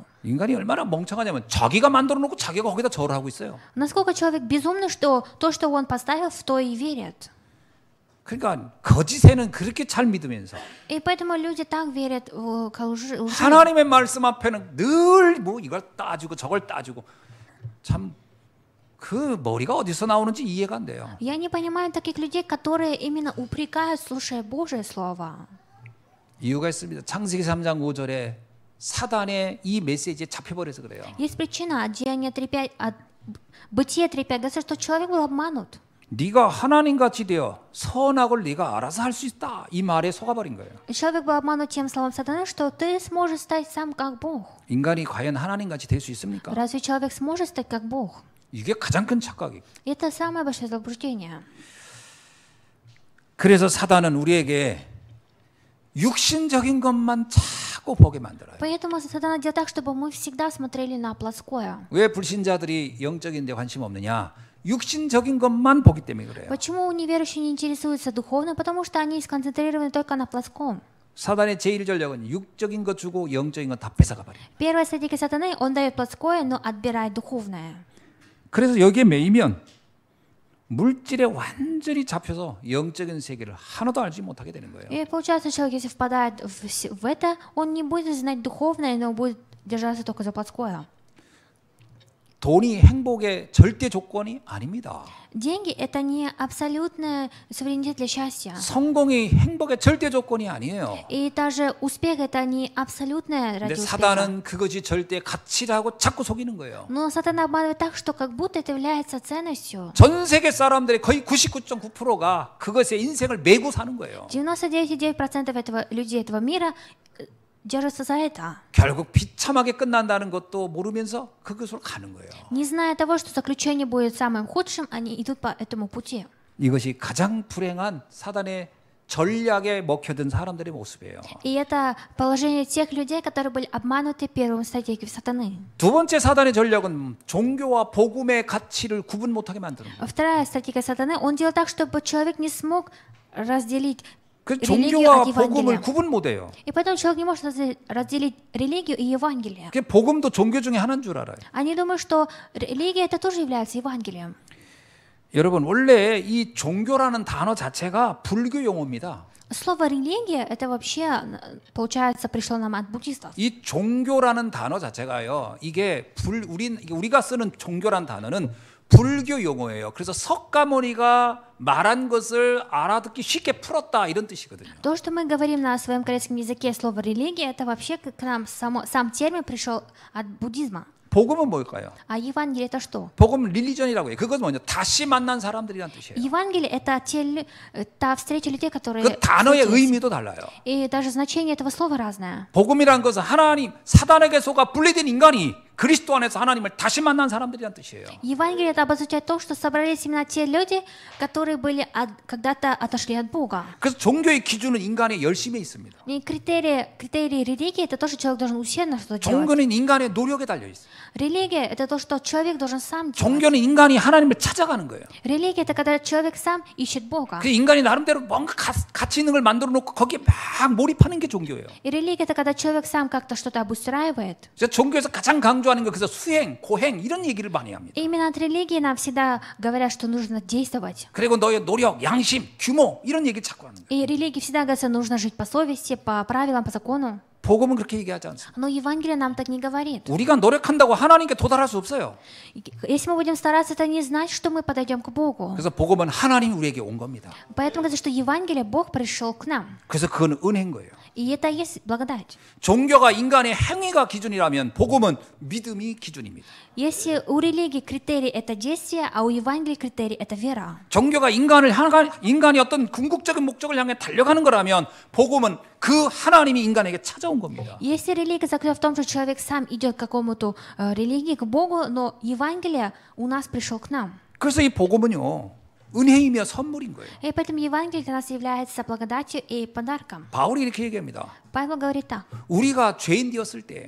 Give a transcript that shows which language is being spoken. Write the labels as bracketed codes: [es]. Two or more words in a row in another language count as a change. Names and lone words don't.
[ko] 인간이 얼마나 멍청하냐면 자기가 만들어 놓고 자기가 거기다 절을 하고 있어요. [ru] Насколько человек безумный, что то, что он поставил, в то и верит. [ko] 그러니까 거짓에는 그렇게 잘 믿으면서 [ru] И поэтому люди так верят к лжи. [ko] 하나님의 말씀 앞에는 늘 뭐 이걸 따지고 저걸 따지고 참 그 머리가 어디서 나오는지 이해가 안 돼요. [ru] Я не понимаю таких людей, которые именно упрекают, слушая Божие Слово. [ko] 이유가 있습니다. 창세기 3장 5절에 사단의 이 메시지에 잡혀버려서 그래요. [ru] Есть причина от Деяния 3:5, от Бытия 3:5, говорится, что человек был обманут. [ko] 네가 하나님같이 되어 선악을 네가 알아서 할 수 있다. 이 말에 속아버린 거예요. [ru] Человек был обманут тем словом сатаны, что ты сможешь стать сам как Бог. [ko] 인간이 과연 하나님같이 될 수 있습니까? [ru] Разве человек сможет стать как Бог? [ko] 이게 가장 큰 착각이에요. [ru] Это самое большое заблуждение. [ko] 그래서 사단은 우리에게 육신적인 것만 자꾸 보게 만들어요. [ru] Поэтому сатана делает так, чтобы мы всегда смотрели на плоское. [ko] 왜 불신자들이 영적인 데 관심 없느냐? 육신적인 것만 보기 때문에 그래요. [ru] Почему неверующие не интересуются духовным? Потому что они сконцентрированы только на плоском. [ko] 사단의 제1 전략은 육적인 것 주고 영적인 것 다 뺏어가 버려요. [ru] Первая стратегия сатаны, он дает плоское, но отбирает духовное. [ko] 그래서 여기에 매이면 물질에 완전히 잡혀서 영적인 세계를 하나도 알지 못하게 되는 거예요. [ru] И получается, человек, если впадает в это, он не будет знать духовное, но будет держаться только за плотское. [ko] 돈이 행복의 절대 조건이 아닙니다. [ru] Деньги – это не абсолютный суверенитет для счастья. [ko] 성공이 행복의 절대 조건이 아니에요. [ru] И даже успех – это не абсолютное [ko] 근데 [ru] ради успеха. [ko] 사단은 그것이 절대 가치라고 자꾸 속이는 거예요. [ru] Но сатана обманывает так, что как будто это является ценностью. [ko] 전 세계 사람들의 거의 99.9%가 그것에 인생을 메고 사는 거예요. [ru] 99,9% людей этого мира держатся за это. [ko] 결국 비참하게 끝난다는 것도 모르면서 그것으로 가는 거예요. [ru] Не зная того, что заключение будет самым худшим, они идут по этому пути. [ko] 이것이 가장 불행한 사단의 전략에 먹혀든 사람들의 모습이에요. [ru] И это положение тех людей, которые были обмануты первым стратегией сатаны. [ko] 두 번째 사단의 전략은 종교와 복음의 가치를 구분 못하게 만드는 거예요. [ru] Вторая стратегия сатаны, он делал так, чтобы человек не смог разделить [ko] 그 [ru] религию [ko] 종교와 [ru] от [ko] 복음을 [ru] Евангелия. [ko] 구분 못해요. [ru] И поэтому человек не может разделить религию и Евангелие. [ko] 그 복음도 종교 중에 하나인 줄 알아요. [ru] Они думают, что религия это тоже является Евангелием. [ko] 여러분 원래 이 종교라는 단어 자체가 불교 용어입니다. [ru] Слово религия это вообще, получается, пришло нам от буддистов. [ko] 이 종교라는 단어 자체가요. 이게 우리가 쓰는 종교란 단어는 불교 용어예요. 그래서 석가모니가 말한 것을 알아듣기 쉽게 풀었다 이런 뜻이거든요. [ru] То, что мы говорим на своем корейском языке, слово религия, это вообще к нам сам термин пришел от буддизма. [ko] 복음은 뭘까요? [ru] А Евангелие это что? [ko] 복음은 릴리전이라고 해요. 그건 뭐냐? 다시 만난 사람들이란 뜻이에요. [ru] Евангелие это та встреча людей, которые [ko] 그 단어의 [ru] встретились. [ko] 의미도 달라요. [ru] И даже значение этого слова разное. [ko] 복음이란 것은 하나님, 사단에게 속아 분리된 인간이 그리스도 안에서 하나님을 다시 만난 사람들이란 뜻이에요. [ru] Евангелие это обозначает то, что собрались именно те люди, которые были когда-то отошли от Бога. [ko] 그래서 종교의 기준은 인간의 열심에 있습니다. [ru] И критерии религии это то, что человек должен усердно что-то делать. [ko] 종교는 인간의 노력에 달려 있어요. [ru] Религия это то, что человек должен сам делать. [ko] 종교는 인간이 하나님을 찾아가는 거예요. [ru] Религия это когда человек сам ищет Бога. [ko] 그 인간이 나름대로 뭔가 가치 있는 걸 만들어 놓고 거기에 막 몰입하는 게 종교예요. [ru] И религия это когда человек сам как-то что-то обустраивает. [ko] 그래서 종교에서 가장 강조하는 거 그래서 수행, 고행 이런 얘기를 많이 합니다. [ru] И именно от религии нам всегда говорят, что нужно действовать. [ko] 그리고 너의 노력, 양심, 규모 이런 얘기 자꾸 하는 거예요. [ru] И религии всегда говорится, нужно жить по совести, по правилам, по закону. [ko] 복음은 그렇게 얘기하지 않습니다. [ru] Но Евангелие нам так не говорит. [ko] 우리가 노력한다고 하나님께 도달할 수 없어요. [ru] Если мы будем стараться, это не значит, что мы подойдем к Богу. [ko] 그래서 복음은 하나님이 우리에게 온 겁니다. [ru] Поэтому говорится, что Евангелие Бог пришел к нам. [ko] 그래서 그건 은혜인 거예요. [ru] И это есть благодать. [ko] 종교가 인간의 행위가 기준이라면 복음은 믿음이 기준입니다. [ru] Если у религии критерий это действие, а у Евангелия критерий это вера. [ko] 종교가 인간이 어떤 궁극적인 목적을 향해 달려가는 거라면 복음은 그 하나님이 인간에게 찾아온 겁니다. [ru] Если религия заключена в том, что человек сам идет к какому-то религии, к Богу, но Евангелие у нас пришел к нам. [ko] 그래서 이 복음은요 은혜이며 선물인 거예요. [ru] И поэтому Евангелие для нас является благодатью и подарком. [ko] 바울이 이렇게 얘기합니다. [ru] Павел говорит так. [ko] 우리가 죄인 되었을 때